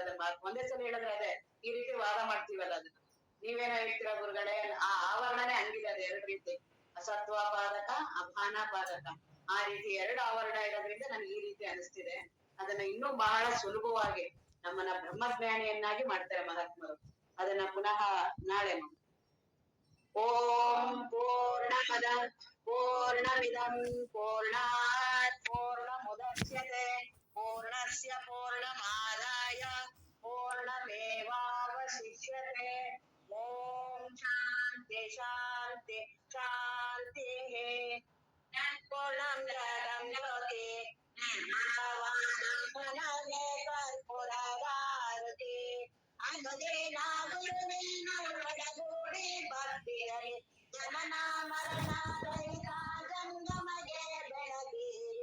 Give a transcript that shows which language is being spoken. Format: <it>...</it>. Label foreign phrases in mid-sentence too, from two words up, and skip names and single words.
<kn>ಅದನ್ನ ಒಂದೇ ಸಲ ಹೇಳಿದ್ರೆ ಅದೇ ಈ ರೀತಿ ವಾದ ಮಾಡ್ತೀವಲ್ಲ, ಅದನ್ನ ನೀವೇನೋ ಹೇಳ್ತೀರ ಗುರುಗಳೇ, ಆ ಆವರಣನೇ ಹಂಗಿದೆ. ಅದು ಎರಡು ರೀತಿ, ಅಸತ್ವ ಪಾದಕ, ಅಭಾನ ಪಾದಕ, ಆ ರೀತಿ ಎರಡು ಆವರಣ ಇರೋದ್ರಿಂದ ನನ್ಗೆ ಈ ರೀತಿ ಅನಿಸ್ತಿದೆ. ಅದನ್ನ ಇನ್ನೂ ಬಹಳ ಸುಲಭವಾಗಿ ನಮ್ಮನ್ನ ಬ್ರಹ್ಮಜ್ಞಾನಿಯನ್ನಾಗಿ ಮಾಡ್ತಾರೆ ಮಹಾತ್ಮರು. ಅದನ್ನ ಪುನಃ ನಾಳೆ</kn> <sa>ಓಂ ಪೂರ್ಣಮದ ಪೂರ್ಣಮಿದಂ ಪೂರ್ಣಾತ್ ಪೂರ್ಣಮುದಚ್ಯತೆ ಪೂರ್ಣಸ್ಯ ಪೂರ್ಣಮಾದಾಯ ಪೂರ್ಣಮೇವಾವಶಿಷ್ಯತೆ. ಓಂ ಶಾಂತಿ ಶಾಂತಿ ಶಾಂತಿ.</sa> <kn>ಪೂರ್ಣಂ ಜಾತಂ ಜ್ಯೋತಿ ಮನವೇ ಕರ್ಪೂರವಾರತಿ. ಅನುದಿನ ಗುರುವಿನ ಒಡಗೂಡಿ ಭಕ್ತಿಯಲ್ಲಿ ಜನನ ಮರಣ ರಹಿತ ಜಂಗಮಗೆ ಬೆಳಗಿರಿ.</kn>